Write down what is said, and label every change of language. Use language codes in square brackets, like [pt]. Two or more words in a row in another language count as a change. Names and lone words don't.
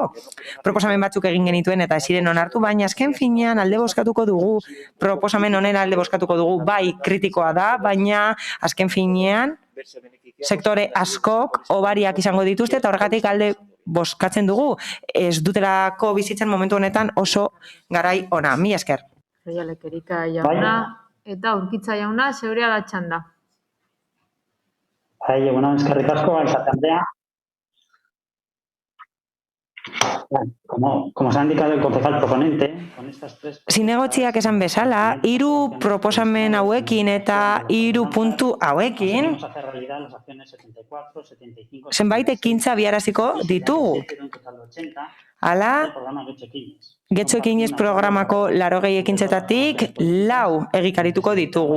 [eu] Proposamen batzuk egin genituen eta ez ziren onartu, baina azken finean alde bozkatuko dugu, proposamen honen alde bozkatuko dugu, bai kritikoa da, baina azken finean sektore askok obariak izango dituzte eta horregatik alde bozkatzen dugu, ez dutelako bizitzen momentu honetan oso garai ona. Mi esker. Lekerika jauna eta Urkitza jauna, zeurea da txanda. Bai, egunon, eskerrik asko, alkate Andrea. [es] Como se ha indicado el concejal proponente, con estas tres... [eu] Zinegotziak esan bezala, 3 proposamen hauekin eta 3 puntu hauekin, zenbait ekintza abiaraziko ditugu. Hala, Getxo Ekinez programako 80 ekintzetatik 4 egikarituko ditugu.